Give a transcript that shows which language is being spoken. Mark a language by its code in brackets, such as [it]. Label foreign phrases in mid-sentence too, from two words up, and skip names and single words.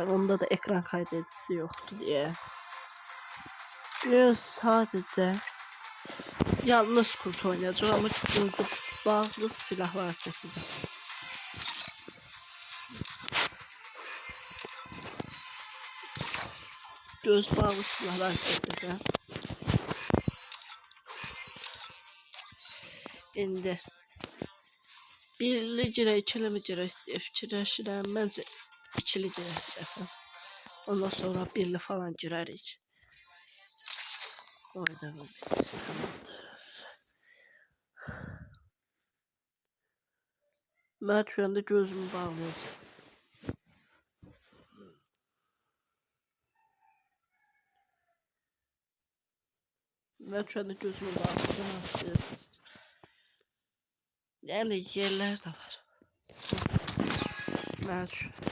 [tr] Onda da ekran kaydedicisi yoktu diye. Sadece yalnız kurt oynayacağım ama gözü bağlı silahlar seçeceğim. Göz bağlı silahlar seçeceğim. [az] İndi birli girə, ikili mi girə fikirləşirəm. Məncə ikili girək bir dəfə. Ondan sonra birli falan girərik. [tr] Oynayalım. Mən şu anda gözümü bağlayacağım. Mən şu anda gözümü bağlayacağım. Yani yerler de var. Ben şu...